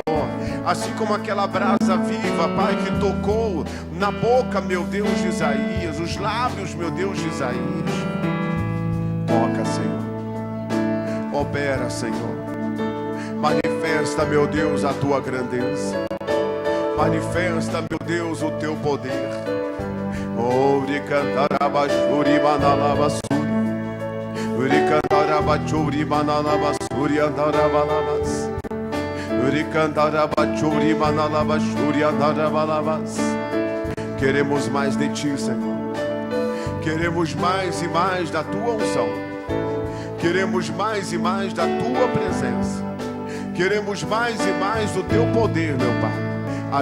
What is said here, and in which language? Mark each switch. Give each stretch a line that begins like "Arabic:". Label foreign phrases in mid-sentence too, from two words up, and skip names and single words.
Portuguese: Assim como aquela brasa viva, Pai, que tocou na boca, meu Deus, de Isaías, os lábios, meu Deus, de Isaías. Toca, Senhor. Opera, Senhor. Manifesta, meu Deus, a Tua grandeza. Manifesta, meu Deus, o Teu poder. Ori cantarabachuri manalabasuri. Ori cantarabachuri manalabasuri andarabalabas. Queremos mais de ti, Senhor. Queremos mais e mais da tua unção. Queremos mais e mais da tua presença. Queremos mais e mais do teu poder, meu Pai.